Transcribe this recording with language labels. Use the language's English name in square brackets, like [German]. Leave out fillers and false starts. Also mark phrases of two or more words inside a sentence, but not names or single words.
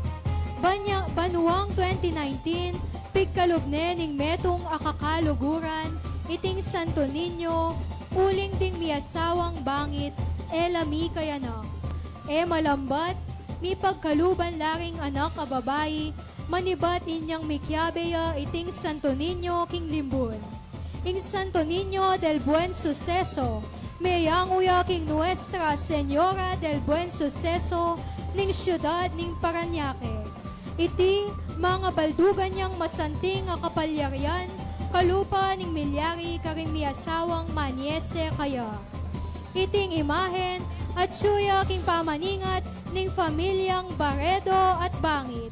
[Pampanga] Banuang 2019, pigkalubne ning metong akakaluguran, iting Santo Niño, uling ding miasawang bangit, elami kaya na. Malambat, mi pagkaluban laring anak a babayi, manibat inyang mikyabeya iting Santo Niño king limbun. Ing Santo Niño del Buen Suceso, mayang uyaking Nuestra Señora del Buen Suceso ning siyudad ning Parañaque. Iti mga baldugan niyang masanting nga kapalyaryan, kalupa ning milyari karing miasawang manyese kaya. Iting imahen at suyaking pamaningat ning pamilyang Baredo at Bangit.